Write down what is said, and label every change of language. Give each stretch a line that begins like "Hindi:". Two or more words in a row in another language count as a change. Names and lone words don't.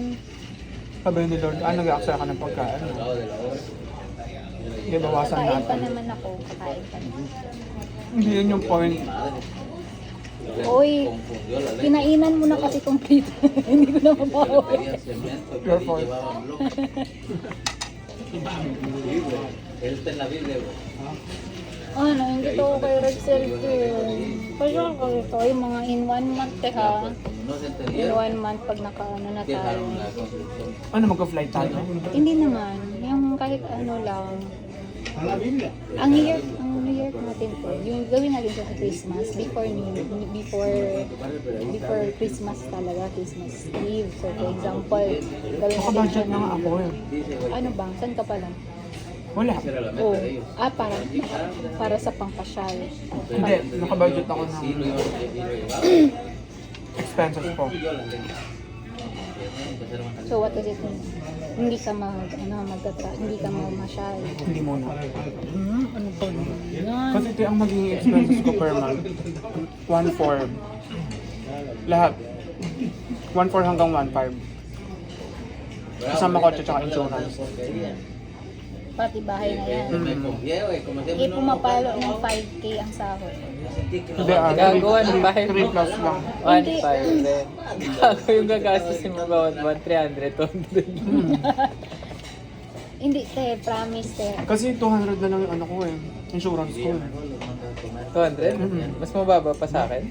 Filipino: Sabi ni Lord, nag-aaksaya ka ng pagkain. Hindi, bawasan Kakain pa natin. naman ako. Kakain pa naman. Hindi yun yung point. Uy, kinainan mo na kasi complete. Hindi ko na mabawi.
English: Your fault.
Spanish: Él está en la Biblia, güey.
Filipino: Ano, hindi to kay Rexel kasi ako ito, yung mga
English: in 1 month
Filipino: ha.
Spanish: No se
Filipino: In
Spanish: entendieron.
Filipino: 1 month pag nakaano na tayo.
Spanish: Dejaron la construcción.
Filipino: Ano, mag-flight tayo? Hindi naman, yung kahit ano lang. Ang New Year natin po, yung gawin natin siya sa Christmas before Christmas talaga, Christmas Eve.
English: So for example,
Filipino: gawin natin siya Naka-budget na nga ako eh. ano bang, saan ka pa lang? Wala.
Spanish: Esa era la meta
Filipino: Oh,
Spanish: de ellos.
Filipino: para sa pangpasyal. Hindi, naka-budget ako ng
Spanish: Sí, lo llevaron.
Filipino: expenses ko.
Spanish: Yo la ley. Empezaron a salir.
English: So what does it mean?
Filipino: Hindi ka hindi ka mamasyal. Hindi muna. Ano ba yan? Kasi ito ang magiging expenses ko
English: per month.
Filipino: 1/4. Lahat. 1/4 hanggang 1/5. Kasama kotse tsaka insurance. Pati bahay na yan.
Spanish: Me confié, güey, como siempre
Filipino: Eh,
Spanish: no-
Filipino: pumapalo ng 5K ang sahod.
Spanish: Sentí que
Filipino: Hindi, Gagawa ng bahay 3 mo. plus lang. 1.5 din. Ako yung gagastusin mo bawat buwan, 300, 200. Hindi, te, promise, te. Kasi 200 na lang yung ano ko eh. Insurance ko eh. 200? Mas mababa pa sa akin?